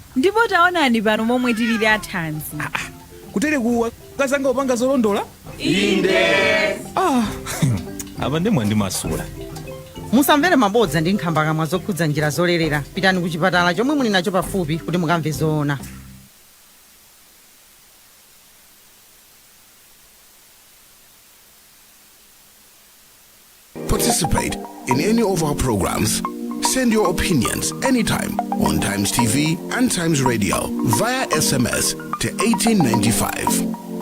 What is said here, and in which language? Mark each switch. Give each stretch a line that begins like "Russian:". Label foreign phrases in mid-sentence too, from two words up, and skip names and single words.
Nyanja: Ndipo taonani pano momwe tilili athanzi. Kutere kuwa akazanga upanga zolondola? Inde. Apa ndemwe ndi masula. Musamvere mabodza ndi nkhamba kamwa zokhudza njira zolelera. Pitani ku chipatala chomwe muli nacho pafupi kuti mukamve zoona.
English: Participate in any of our programs. Send your opinions anytime on Times TV and Times Radio via SMS to 1895.